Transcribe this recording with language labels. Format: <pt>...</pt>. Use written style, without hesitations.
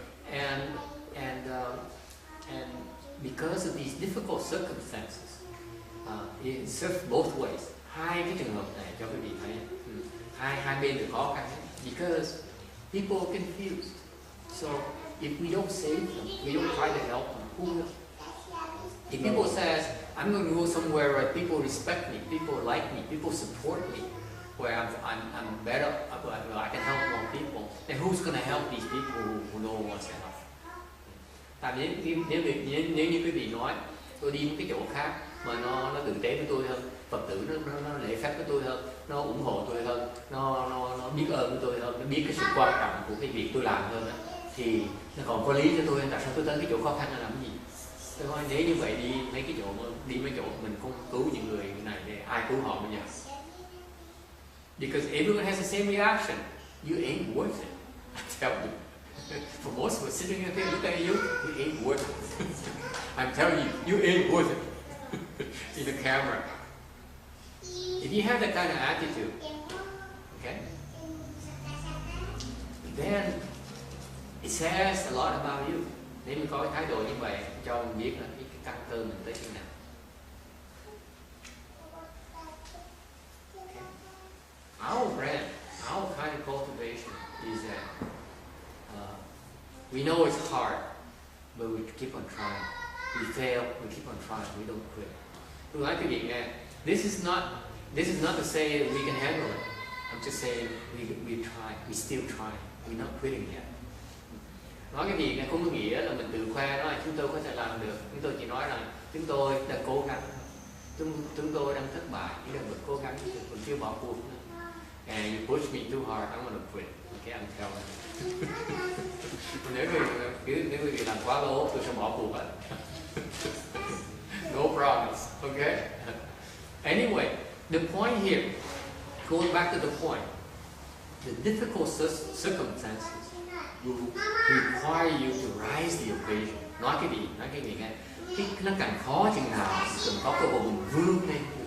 <en>And because of these difficult circumstances, it serves both ways.</en> <vi>Hai cái trường hợp này cho quý vị thấy, hai bên đều khó khăn.</vi> <en>Because people are confused. So if we don't save them, we don't try to help them, who will? If people says, I'm going to go somewhere where people respect me, people like me, people support me, where I'm better, I can help more people, then who's going to help these people who no one wants to help?</en> <vi>Tại vì nếu như quý vị nói, tôi đi một cái chỗ khác mà nó tử tế với tôi hơn, Phật tử nó lễ phép với tôi hơn, nó ủng hộ tôi hơn, nó biết ơn với tôi hơn, nó biết cái sự quan trọng của cái việc tôi làm hơn đó, thì nó còn có lý cho tôi. Tại sao tôi tới cái chỗ khó khăn là làm gì? Tôi nói nếu như vậy đi mấy chỗ mình không cứu những người này để ai cứu họ bây giờ?</vi> <en>Because everyone has the same reaction. You ain't worth it. I tell you. For most of us sitting here looking at you, you ain't worth it. I'm telling you, you ain't worth it. In the camera. If you have that kind of attitude, okay, then it says a lot about you.</en> <vi>Nếu mình có cái thái độ như vậy, cho mình biết là cái căn cơ mình tới chừng nào.</vi> <en>Okay. Our brand, our kind of cultivation is that we know it's hard, but we keep on trying. We fail, we keep on trying. We don't quit.</en> <vi>Tôi nói cái việc này,</vi> <en>this is not to say that we can handle it. I'm just saying we try, we still try. We're not quitting yet.</en> <vi>Nói cái việc này không có nghĩa là mình tự khoe nói là chúng tôi có thể làm được. Chúng tôi chỉ nói rằng chúng tôi đang cố gắng, chúng tôi đang thất bại, chỉ là mình cố gắng, mình chưa bỏ cuộc nữa.</vi> <en>And you push me too hard, I'm gonna quit. Okay, I'm telling you.</en> <vi>Nếu quý vị làm quá lố, tôi sẽ bỏ cuộc hết.</vi> <en>No promise. Okay. Anyway, the point here, going back to the point, the difficult circumstances will require you to rise the occasion.</en> <vi>Nói cái gì nghe? Nó càng khó chừng nào, cần có cơ hội mình vươn lên.</vi>